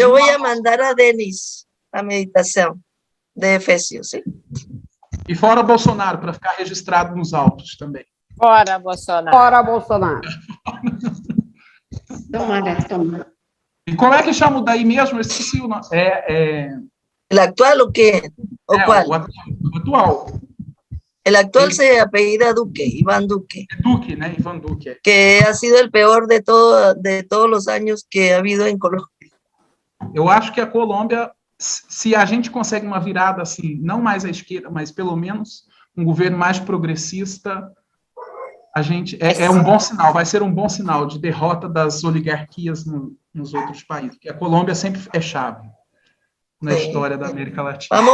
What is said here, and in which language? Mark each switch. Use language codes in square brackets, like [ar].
[es] yo voy a mandar a Denis [pt] a meditação [es] de Efesios, ¿sí? [pt] E fora Bolsonaro, para ficar registrado nos autos também. Fora, Bolsonaro. Fora Bolsonaro. Tomara. E como é que chama o daí mesmo? Eu esqueci o nome. [es] ¿El actual o qué? ¿O cuál? [pt] O atual. [es] El actual se apellida Duque, Iván Duque. [pt] Duque, né? Ivan Duque. [es] Que ha sido el peor de todos los años que ha habido en Colombia. [pt] Eu acho que a Colômbia, se a gente consegue uma virada assim, não mais à esquerda, mas pelo menos um governo mais progressista, a gente é um bom sinal, vai ser um bom sinal de derrota das oligarquias nos outros países, porque a Colômbia sempre é chave na história da América Latina.